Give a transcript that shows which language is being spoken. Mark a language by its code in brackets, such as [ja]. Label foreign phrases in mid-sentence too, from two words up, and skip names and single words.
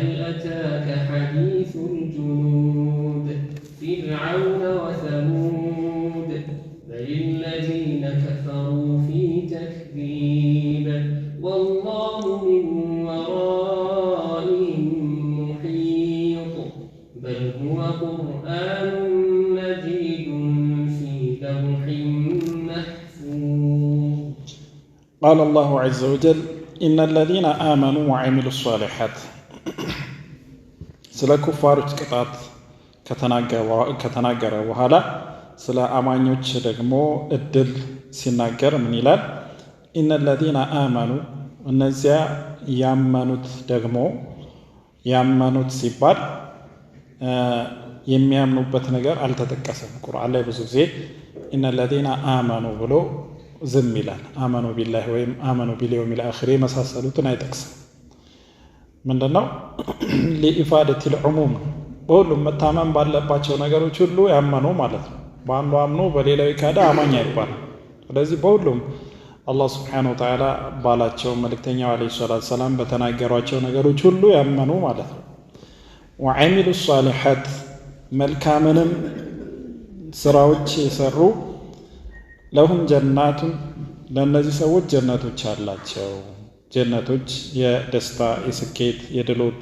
[ar] أتاك حديث الجنود فرعون وثمود بل الذين كفروا في تكذيب والله من ورائهم محيط بل هو قرآن مجيد في لوح محفوظ. قال الله عز وجل إن الذين آمنوا وعملوا الصالحات [am] ስለ ኩፋሮች ቅጣት ከተናገረ በኋላ ስለ አማኞች ደግሞ እድል ሲናገር ምን ይላል? [ar] إن الذين آمنوا [am] እነዚያ ያመኑት ደግሞ ያመኑት ሲባል የሚያምኑበት ነገር አልተጠቀሰም። ቁርአን ላይ ብዙ ጊዜ [ar] إن الذين آمنوا [am] ብሎ ዝም ይላል። አመኑ ቢላህ ወይም አመኑ [ar] باليوم الآخر [am] መሳሰሉትን አይጠቅስም። ምንድነው? [ar] لإفادة العموم [am] በሁሉም መታመን ባለባቸው ነገሮች ሁሉ ያመኑ ማለት ነው። በአንዱ አምኖ በሌላው ካዳ አማኝ አይባልም። ስለዚህ በሁሉም አላህ [ar] سبحانه وتعالى [am] ባላቸው መልእክተኛው [ar] عليه الصلاة السلام [am] በተናገሯቸው ነገሮች ሁሉ ያመኑ ማለት ነው። [ar] وعملوا الصالحات [am] መልካምንም ስራዎች የሰሩ [ar] لهم جنات [am] ለእነዚህ ሰዎች ጀነቶች አላቸው። ጀነቶች የደስታ የስኬት የድሎት